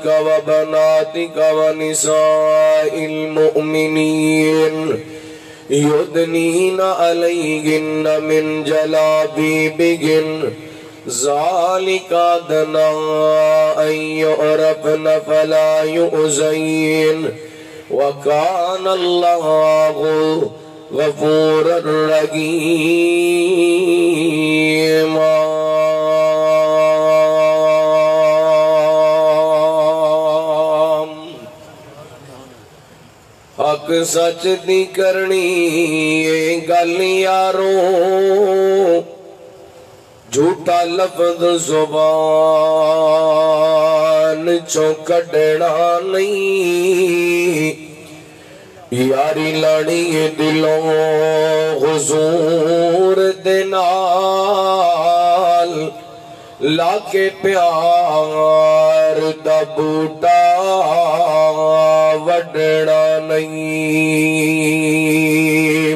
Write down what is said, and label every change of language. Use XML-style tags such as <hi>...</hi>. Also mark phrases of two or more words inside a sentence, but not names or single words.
<ar>وبناتك ونساء المؤمنين يدنين عليهن من جلابيبهن ذلك أدنى أن يعرفن فلا يؤذين وكان الله غفورا رحيما.</ar> <pa>حق سچ دی کرنی گل یارو جھوٹا لفظ زبان چوں کڈنا نہیں. یاری لانی دلوں حضور دے نال لا کے پیار دا بوٹا وڈنا نہیں.</pa>